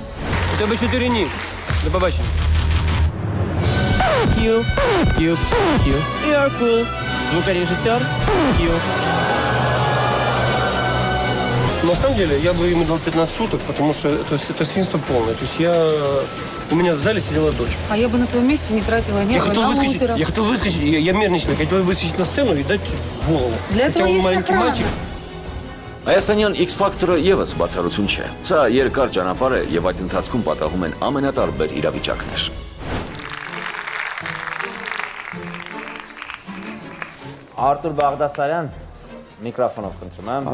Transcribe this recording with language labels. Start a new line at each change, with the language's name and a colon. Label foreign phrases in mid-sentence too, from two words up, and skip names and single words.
Russian: На самом деле, я бы ему дал 15 суток, потому что это свинство полное. То есть у меня в зале сидела дочь. А я бы на твоем месте не тратила нервы Я хотел выскочить, я мерничный, хотел выскочить на сцену и дать голову. Для этого есть охрана.
Armenian: Հայաստանյան X-Factor-ը եւս բացառություն չէ։ Սա երկար ճանապարհ է եւ այդ ընթացքում պատահում են ամենատարբեր իրավիճակներ։ Արտուր Բաղդասարյան, միկրոֆոնով խնդրում եմ։